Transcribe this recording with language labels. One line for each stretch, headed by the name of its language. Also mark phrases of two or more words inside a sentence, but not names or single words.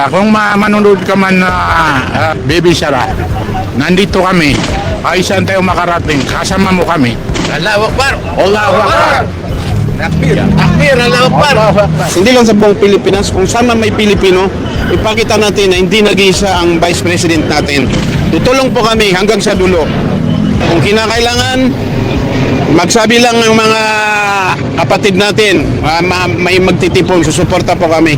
Filipino: Kung manonood ka man na Baby Sara, nandito kami. Ay saan tayo makarating, kasama mo kami.
Arabic: Allahu Akbar! Allahu Akbar! Takbir! Takbir! Allahu Akbar!
Filipino: Hindi lang sa buong Pilipinas, kung saan man may Pilipino, ipakita natin na hindi nag-iisa ang Vice President natin. Tutulong po kami hanggang sa dulo. Kung kinakailangan, magsabi lang ng mga kapatid natin, may magtitipon, susuporta po kami.